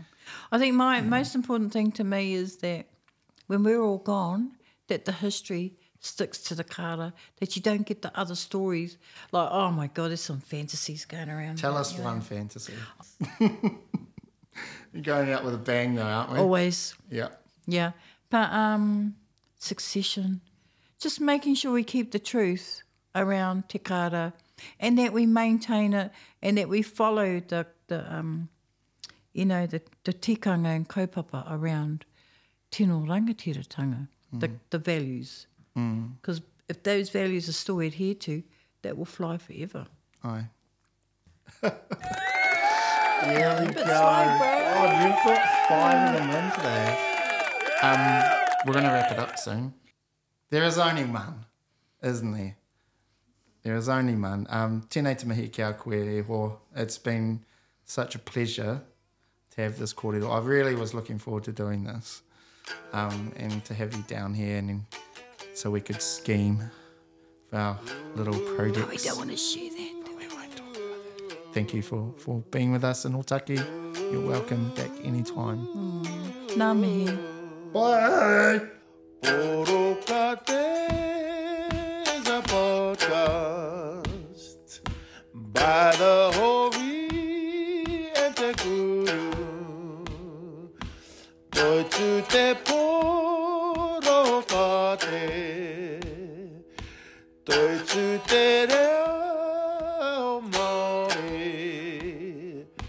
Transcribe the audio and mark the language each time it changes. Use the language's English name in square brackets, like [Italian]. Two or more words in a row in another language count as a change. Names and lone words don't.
[English] I think my most important thing to me is that when we're all gone, that the history sticks to the kara, that you don't get the other stories like, oh my God, there's some fantasies going around. Tell us one fantasy. You're going out with a bang though, aren't we? Always. Yeah. Yeah. But succession, just making sure we keep the truth around [Māori] te kara [English] and that we maintain it and that we follow the tikanga and kaupapa around [Māori] Tino Rangatiratanga, [English] the values. Because if those values are still adhered to, that will fly forever. Aye. Yeah, we go. Oh, you've got 5 of them in today. We're going to wrap it up soon. There is only one, isn't there? There is only one. [Māori] Tēnei te mihi ki a koe e ho. [English] It's been such a pleasure to have this kōrero. I really was looking forward to doing this and to have you down here and so we could scheme for our little projects. Oh, we don't want to share that. We won't talk about that. Thank you for being with us in Otaki. You're welcome back anytime. [Māori] Nā mihi. [English] Bye! Porokate is a podcast by the Hori and te Kuru. [Māori] Toi tu te porokate, toi tu te reo Māori.